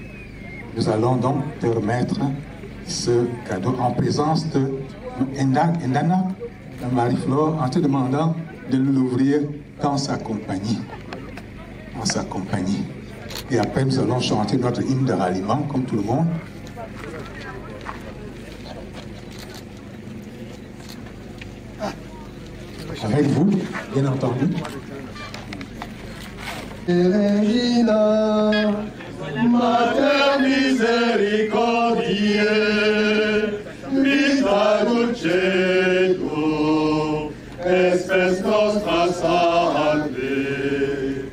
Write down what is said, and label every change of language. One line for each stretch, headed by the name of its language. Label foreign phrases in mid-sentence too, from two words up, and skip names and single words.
French: Nous allons donc te remettre ce cadeau en présence de Ndana, Marie-Flore, en te demandant de l'ouvrir dans sa compagnie. Dans sa compagnie. Et après, nous allons chanter notre hymne de ralliement, comme tout le monde. Avec vous, bien entendu.
Latin: Regina, Mater misericordiae, vita dulcetur, espes nostra salve.